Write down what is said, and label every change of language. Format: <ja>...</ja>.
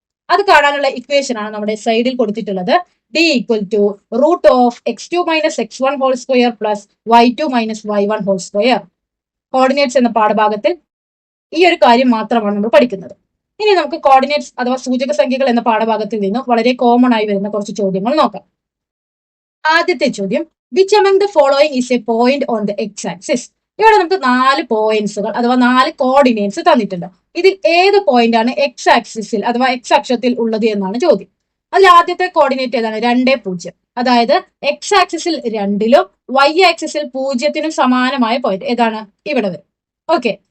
<ml>അത് കാണാനുള്ള ഇക്വേഷൻ ആണ് നമ്മുടെ സൈഡിൽ കൊടുത്തിട്ടുള്ളത്. d = √(x2 - x1) whole square plus y2 - y1 whole square. Coordinates എന്ന പാഠഭാഗത്തിൽ ഈ ഒരു കാര്യം മാത്രമാണ് നമ്മൾ പഠിക്കുന്നത്. ഇനി നമുക്ക് കോർഡിനേറ്റ്സ് അഥവാ സൂചക സംഖ്യകൾ എന്ന പാഠഭാഗത്തിൽ നിന്ന് വളരെ കോമൺ ആയി വരുന്ന കുറച്ച് ചോദ്യങ്ങൾ നോക്കാം. ആദ്യത്തെ ചോദ്യം,</ml> <en>Which among the following is a point on the x axis?</en> <ml>ഇവിടെ നമുക്ക് 4 പോയിന്റ്സുകൾ അഥവാ 4 കോർഡിനേറ്റ്സ് തന്നിട്ടുണ്ട്. ഇതിൽ ഏത് പോയിന്റ് ആണ് എക്സ് ആക്സിസിൽ അഥവാ എക്സ് അക്ഷത്തിൽ ഉള്ളത് എന്നാണ് ചോദ്യം. അതിൽ ആദ്യത്തെ കോർഡിനേറ്റ് ഏതാണ്? 2, 0. അതായത് എക്സ് ആക്സിസിൽ 2ലും വൈ ആക്സിസിൽ 0നും സമാനമായ പോയിന്റ് ഏതാണ്? ഇവിടെ വരും. ഓക്കെ.</ml>